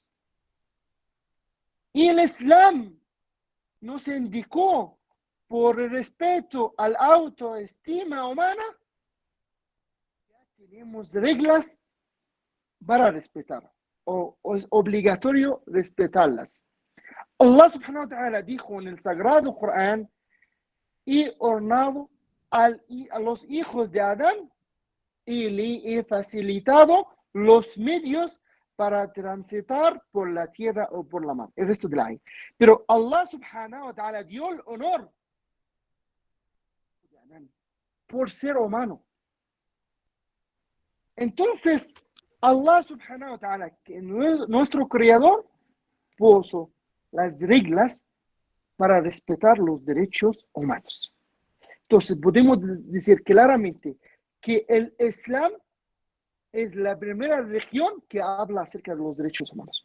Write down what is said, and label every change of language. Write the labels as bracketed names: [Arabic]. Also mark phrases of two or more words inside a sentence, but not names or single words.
[Spanish] Y el Islam nos indicó por el respeto a la autoestima humana, ya tenemos reglas para respetar, o es obligatorio respetarlas. [Arabic] الله سبحانه وتعالى [Spanish] dijo en el Sagrado Corán, y ornado a los hijos de Adán, y le he facilitado los medios para transitar por la tierra o por la mar. El resto de la ayah. Pero [Arabic] الله سبحانه وتعالى [Spanish] dio el honor por ser humano. Entonces, [Arabic] الله سبحانه وتعالى, [Spanish] que nuestro creador, puso las reglas para respetar los derechos humanos. Entonces, podemos decir claramente que el Islam es la primera religión que habla acerca de los derechos humanos.